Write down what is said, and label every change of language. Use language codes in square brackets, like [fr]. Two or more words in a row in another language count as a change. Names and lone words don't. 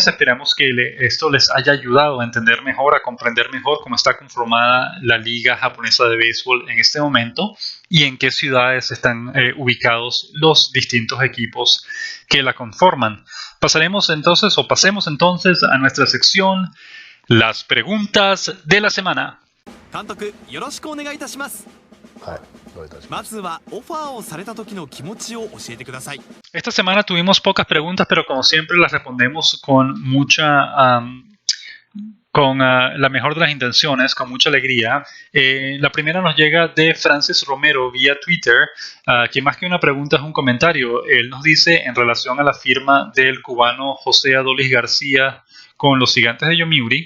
[es] Esperamos que esto les haya ayudado a entender mejor, a comprender mejor cómo está conformada la Liga Japonesa de Béisbol en este momento y en qué ciudades están ubicados los distintos equipos que la conforman. Pasemos entonces a nuestra sección, las preguntas de la semana. [ja] 監督、よろしくお願いいたします。はい、どういたしまます。ずはオファーをされた時の気持ちを教えてください。 [es] Esta semana tuvimos pocas preguntas, pero como siempre las respondemos con la mejor de las intenciones, con mucha alegría. La primera nos llega de Francis Romero vía Twitter, que más que una pregunta es un comentario. Él nos dice en relación a la firma del cubano José Adolis García con los Gigantes de Yomiuri.